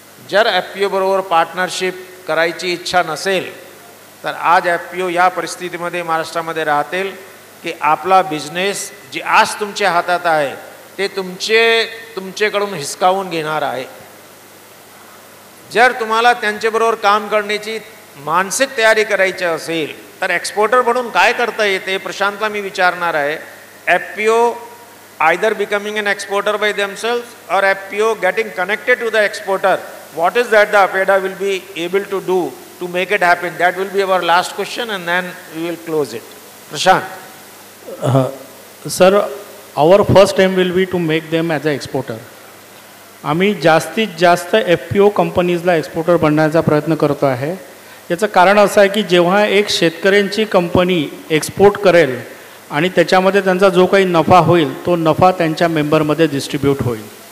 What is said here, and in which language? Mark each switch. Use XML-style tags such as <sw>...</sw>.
<mr>जर FPO बरोबर partnership करायची इच्छा नसेल तर आज FPO या परिस्थितीमध्ये महाराष्ट्रामध्ये राहतील की आपला बिझनेस जी आज तुमच्या हातात आहे ते तुमच्याकडून हिसकावून घेणार आहे. जर तुम्हाला त्यांच्याबरोबर काम करण्याची मानसिक तयारी करायची असेल तर एक्सपोर्टर म्हणून काय करता येते प्रशांतला मी विचारणार आहे.</mr> <en>FPO either becoming an exporter by themselves or FPO getting connected to the exporter. What is that the APEDA will be able to do to make it happen? That will be our last question and then we will close it. Prashant. Sir, our first aim will be to make them as an exporter.</en> <mr>आम्ही जास्तीत जास्त FPO कंपनीजला exporter बनण्याचा प्रयत्न करतो आहे. याचं कारण असं आहे की जेव्हा एक शेतकऱ्यांची कंपनी एक्सपोर्ट करेल आणि त्याच्यामध्ये त्यांचा जो काही नफा होईल तो नफा त्यांच्या मेंबरमध्ये डिस्ट्रीब्यूट होईल.</mr>